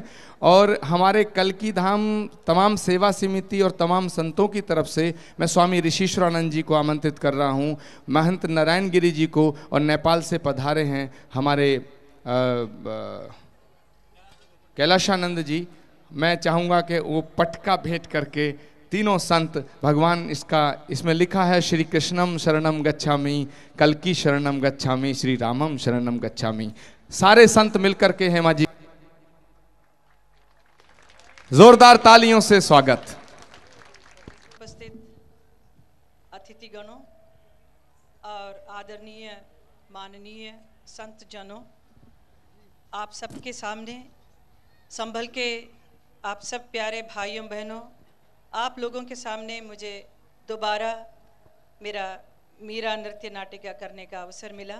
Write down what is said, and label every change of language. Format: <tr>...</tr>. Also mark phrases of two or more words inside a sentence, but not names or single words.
<hi>और हमारे कल की धाम तमाम सेवा समिति और तमाम संतों की तरफ से मैं स्वामी ऋषिश्वरानंद जी को आमंत्रित कर रहा हूँ, महंत नारायण गिरी जी को, और नेपाल से पधारे हैं हमारे कैलाशानंद जी। मैं चाहूँगा कि वो पटका भेंट करके तीनों संत भगवान, इसमें लिखा है</hi> <sa>श्री कृष्णम शरणम गच्छामि, कल्कि शरणम गच्छामि, श्री रामम शरणम गच्छामि।</sa> <hi>सारे संत मिलकर के हेमा जी जोरदार तालियों से स्वागत। उपस्थित अतिथिगणों और आदरणीय माननीय संत जनों, आप सबके सामने संभल के आप सब प्यारे भाइयों बहनों, आप लोगों के सामने मुझे दोबारा मेरा मीरा नृत्य नाटिका करने का अवसर मिला।</hi>